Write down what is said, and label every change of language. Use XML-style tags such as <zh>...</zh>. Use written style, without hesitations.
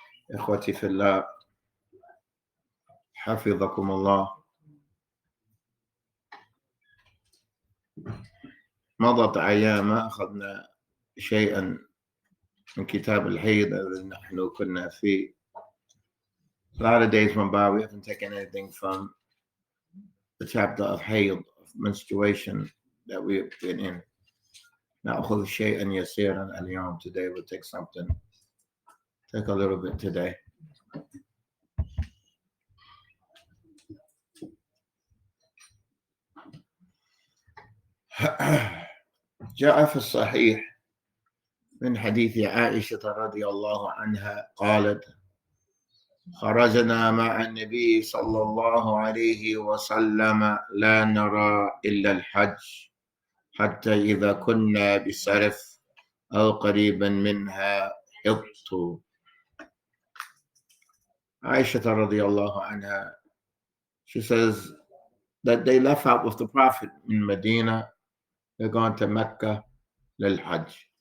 <ar>إخوتي في الله حفظكم الله. مضت أيام ما أخذنا شيئا من كتاب الحيض الذي نحن كنا فيه.</ar> <en>A lot of days went by, we haven't taken anything from the chapter of Hayd, of menstruation that we've been in.</en> <ar>نأخذ شيئا يسيرا اليوم.</ar> <en>Today we'll take something. Take a little bit today.</en> <ar>جاء في الصحيح من حديث عائشة رضي الله عنها قالت: خرجنا مع النبي صلى الله عليه وسلم لا نرى إلا الحج حتى إذا كنا بسرف أو قريبا منها حضت.</ar> <en>عائشة رضي الله عنها, she says that they left out with the Prophet in Medina. They're going to Mecca للحج.</en>